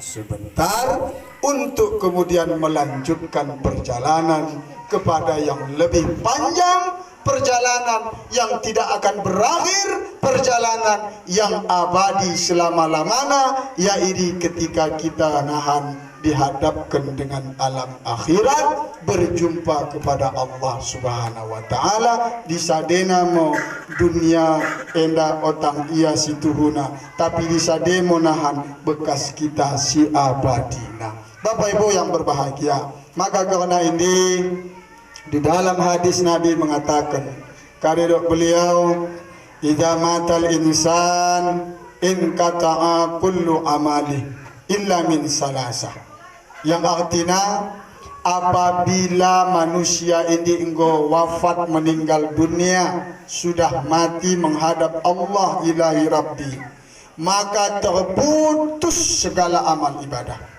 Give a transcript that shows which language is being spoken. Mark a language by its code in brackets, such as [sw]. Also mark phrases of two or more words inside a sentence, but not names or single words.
[id] sebentar, untuk kemudian melanjutkan perjalanan kepada yang lebih panjang, perjalanan yang tidak akan berakhir, perjalanan yang abadi selama-lamanya, yaitu ketika kita nahan dihadapkan dengan alam akhirat, berjumpa kepada [ar] الله سبحانه وتعالى. [btx] Disadena mo dunia enda otang ia situhuna, tapi disademo nahan bekas kita si abadina. [id] Bapak Ibu yang berbahagia, maka karena ini di dalam hadis Nabi mengatakan, karena beliau, [ar] إذا مات الإنسان انقطع كل عمله إلا من ثلاثة. [id] Yang artinya apabila manusia ini engkau wafat meninggal dunia, sudah mati menghadap [ar] الله إلهي ربي, [id] maka terputus segala amal ibadah.